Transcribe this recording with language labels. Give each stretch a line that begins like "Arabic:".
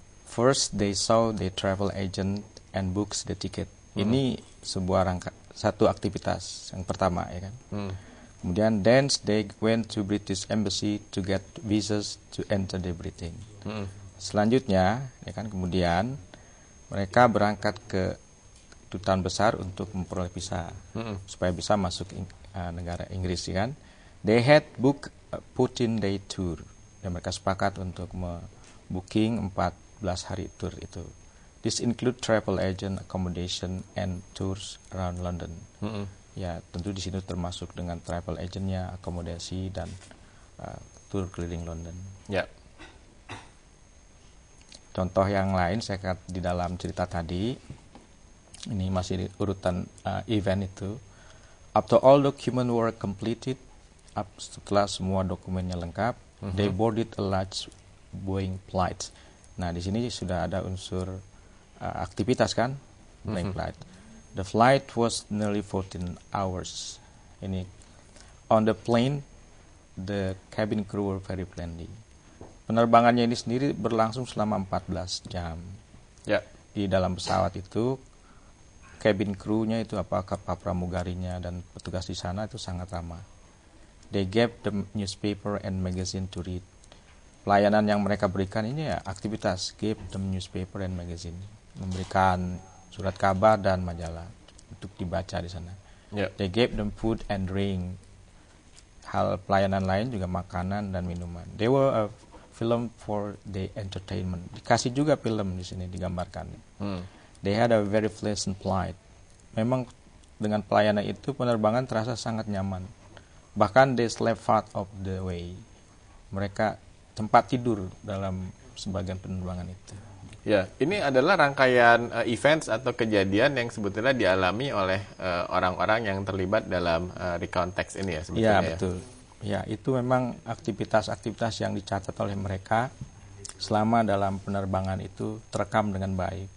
English: First, they saw the travel agent and books the ticket.
Indonesian: Ini sebuah satu aktivitas yang pertama, ya kan.
English: Kemudian, then they went to British Embassy to get visas to enter the Britain.
Indonesian: Selanjutnya, ya kan, kemudian mereka berangkat ke kedutaan besar untuk memperoleh visa supaya bisa masuk negara Inggris, ya kan.
English: They had booked a 14-day tour.
Indonesian: Dan mereka sepakat untuk booking 14 hari tour itu.
English: This include travel agent, accommodation, and tours around London.
Indonesian: Ya, tentu di sini termasuk dengan travel agentnya, akomodasi, dan tour keliling London. Ya. Contoh yang lain saya katakan di dalam cerita tadi, ini masih di urutan event itu.
English: After all documents were completed,
Indonesian: setelah semua dokumennya lengkap,
English: they boarded a large Boeing flight.
Indonesian: Nah, di sini sudah ada unsur aktivitas kan, Boeing flight.
English: The flight was nearly 14 hours. Ini on the plane, the cabin crew were very friendly.
Indonesian: Penerbangannya ini sendiri berlangsung selama 14 jam. Ya. Di dalam pesawat itu, cabin crew-nya itu kapal pramugarinya dan petugas di sana itu sangat ramah.
English: They gave them newspaper and magazine to read.
Indonesian: Pelayanan yang mereka berikan ini ya aktivitas,
English: give them newspaper and magazine,
Indonesian: memberikan surat kabar dan majalah untuk dibaca di sana.
English: They gave them food and drink.
Indonesian: Hal pelayanan lain juga makanan dan minuman.
English: They were a film for the entertainment.
Indonesian: Dikasih juga film di sini digambarkan.
English: They had a very pleasant flight.
Indonesian: Memang dengan pelayanan itu penerbangan terasa sangat nyaman.
English: Bahkan they slept part of the way.
Indonesian: Mereka tempat tidur dalam sebagian penerbangan itu. Ya, ini adalah rangkaian events atau kejadian yang sebetulnya dialami oleh orang-orang yang terlibat dalam recount text ini ya sebetulnya. Ya, betul. Ya, itu memang aktivitas-aktivitas yang dicatat oleh mereka selama dalam penerbangan itu terekam dengan baik.